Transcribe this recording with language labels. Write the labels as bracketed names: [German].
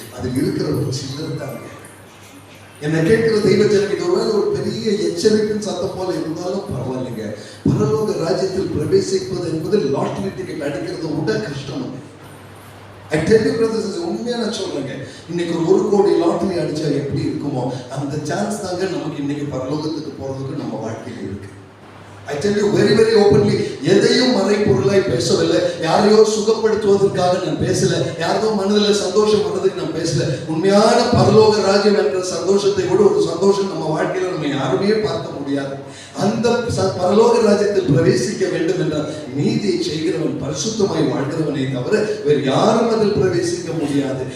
[Tamil] அதில் இருக்கிற ஒரு சிலர் தாங்க. என்னை கேட்கிற தெய்வ ஜனம், இது ஒருவேளை ஒரு பெரிய எச்சரிக்கையின் சத்தம் போல இருந்தாலும் பரவாயில்லைங்க. பரலோக ராஜ்யத்தில் பிரவேசிப்பது என்பது லாட்டரி டிக்கெட் அடிக்கிறது விட கஷ்டம். [English] I tell you brothers, [Tamil] உண்மையா நான் சொல்றேங்க, இன்னைக்கு ஒரு 1 கோடி லாட்டரி அடிச்சா எப்படி இருக்குமோ அந்த சான்ஸ் தாங்க நமக்கு இன்னைக்கு பரலோகத்துக்கு போறதுக்கு நம்ம வாழ்க்கையில இருக்கு. [English] I tell you very very openly, [Tamil] எதையும் மறைபொருளாய் பேசவில்லை. யாரையோ சுகப்படுத்துவதற்காக நான் பேசல. யாரோ மனதில் சந்தோஷம் வர்றதுக்கு நான் பேசல. உண்மையான பரலோக ராஜ்யம் என்ற சந்தோஷத்தை கூட ஒரு சந்தோஷம் நம்ம வாழ்க்கையில நம்ம யாருமே பார்க்க முடியாது. அந்த பரலோக ராஜ்யத்தில் பிரவேசிக்க வேண்டும் என்றால் நீதியை செய்கிறவன் பரிசுத்தமாய் வாழ்கிறவனை தவிர வேறு யாரும் அதில் பிரவேசிக்க முடியாது.